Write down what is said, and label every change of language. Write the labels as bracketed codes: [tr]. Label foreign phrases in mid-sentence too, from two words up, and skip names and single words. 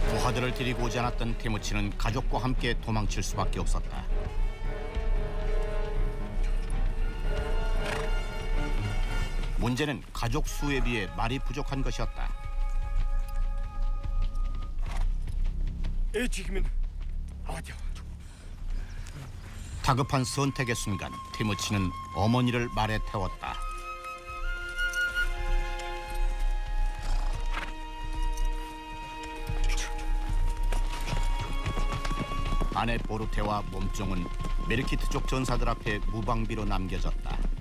[ko] 부하들을 데리고 오지 않았던 테무치는 가족과 함께 도망칠 수밖에 없었다. 문제는 가족 수에 비해 말이 부족한 것이었다. [mn] ээжийг минь аваад яв. [ko] 다급한 선택의 순간 테무치는 어머니를 말에 태웠다. 아내 보르테와 몸종은 메르키트족 전사들 앞에 무방비로 남겨졌다.